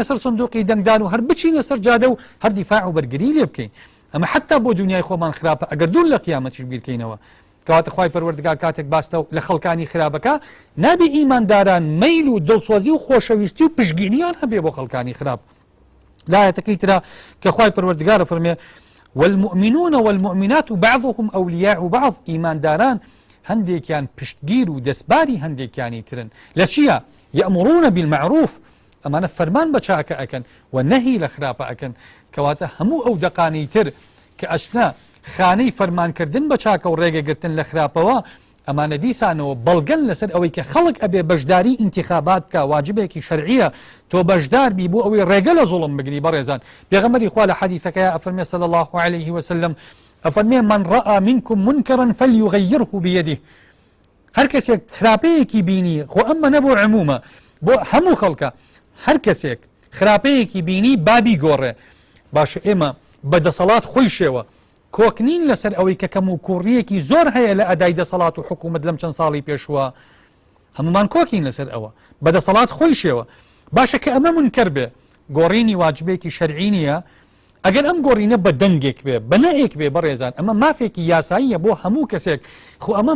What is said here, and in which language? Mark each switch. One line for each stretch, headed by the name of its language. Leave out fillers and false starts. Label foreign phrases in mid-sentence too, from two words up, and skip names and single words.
Central Kurdish: سەر سندوقی دەنگدان و هەر بچینە سەر جادە و هەر دیفاع و بەرگری لێ بکەین ئەمە حتا بۆ دنیای خۆمان خراپە ئەگەر دوور لە قیامەتیش بیرکەینەوە کەواتە خوای پەروەردگار کاتێک باستە لە خەڵکانی خراپەکە نابێ ئیمانداران مەیل و دڵسۆزی و خۆشەویستی و پشگینیان هەبێ بۆ خەڵکانی خراپ لایەتەکەی ترا کە خوای پەروەردگار فەرمێ
Arabic: والمؤمنون والمؤمنات بعضهم أولياء بعض
Central Kurdish: ئیمانداران هەندێکیان پشتگیر و دەستباری هەندێکیانی ترن لە چییە
Arabic: یەأمرون بالمعروف
Central Kurdish: ئەمانە فەرمان بە چاکە ئەکەن و نەهی لە خراپە ئەکەن کەواتە هەموو ئەو دەقانی تر کە ئەچنە خانەی فەرمانکردن بە چاکە و ڕێگەگرتن لە خراپەوە ئەمانە دیسانەوە بەڵگەن لەسەر ئەوەی کە خەڵک ئەبێ بەشداری ئینتیخابات بکە واجبێکی شەرعیە تۆ بەشدار بی بۆ ئەوەی ڕێگە لە زوڵم بگری بەڕێزان پێغەمبەری خوا لە حەدیثەکەیە ئەفەرمێ
Arabic: صلی الله عليه وسلم
Central Kurdish: ئەفەرمێ
Arabic: من رأى منكم منكرا فليغيره بيده
Central Kurdish: هەر کەسێک خراپەیەکی بینی خۆ ئەمە نەبوو عمومە بۆ هەموو خەڵکە هەر کەسێک خراپەیەکی بینی بابی گۆڕێ باشە ئێمە بەدەسەڵات خۆی شێوە کۆکنین لەسەر ئەوەی کە کەم و کوڕیەکی زۆر هەیە لە ئەدای دەسەڵات و حکوومەت لەم چەند ساڵی پێشوە هەمومان کۆکین لەسەر ئەوە بەدەسەڵات خۆی شێوە باشە کە ئەمە منکەر بێ گۆڕینی واجبێکی شەرعی نییە ئەگەر ئەم گۆڕینە بە دەنگێک بێ بە نەئێک بێ بەڕێزان ئەمە مافێکی یاساییە بۆ هەموو کەسێک خۆ ئەمە